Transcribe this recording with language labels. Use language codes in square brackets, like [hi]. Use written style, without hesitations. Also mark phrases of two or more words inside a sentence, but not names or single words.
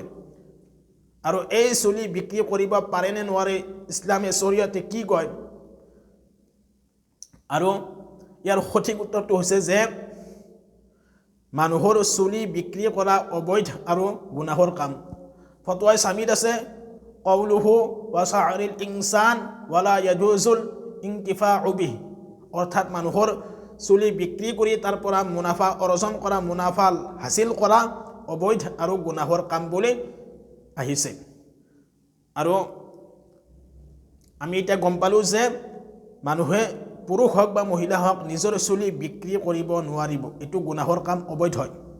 [as] আৰু এই চুলি বিক্ৰী কৰিব পাৰেনে নোৱাৰে, ইছলামে শৰীয়তে কি কয়, আৰু ইয়াৰ সঠিক উত্তৰটো হৈছে যে মানুহৰ চুলি বিক্ৰী কৰা অবৈধ আৰু গুনাহৰ কাম। ফতৱাই স্বামীত আছে, [ar] قوله وشعر الإنسان ولا يجوز الانتفاع به, [as] অৰ্থাৎ মানুহৰ চুলি বিক্ৰী কৰি তাৰ পৰা মুনাফা অৰ্জন কৰা, মুনাফা হাসিল কৰা অবৈধ আৰু গুনাহৰ কাম বুলি আহিছে। আৰু আমি এতিয়া গম পালোঁ যে মানুহে, পুৰুষ হওক বা মহিলা হওক, নিজৰ চুলি বিক্ৰী কৰিব নোৱাৰিব, এইটো গুনাহৰ কাম, অবৈধ হয়।